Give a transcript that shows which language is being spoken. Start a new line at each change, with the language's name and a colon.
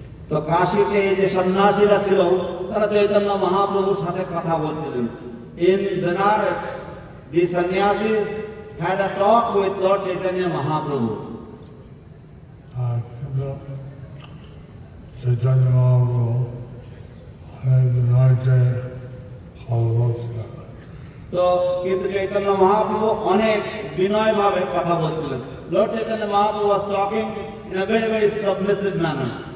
Bangla: তো কাশীতে যে সন্ন্যাসীরা ছিল তারা চৈতন্য মহাপ্রভুর সাথে কথা বলছিলেন.
English: In Benares, the sannyasis had a talk with Lord Chaitanya Mahaprabhu.
Bangla: কিন্তু Chaitanya Mahaprabhu অনেক বিনয়কে Hallowed. তো কিন্তু চৈতন্য মহাপ্রভু অনেক বিনয়ভাবে কথা বলছিলেন.
English: Lord Chaitanya Mahaprabhu was talking in a very, very submissive manner.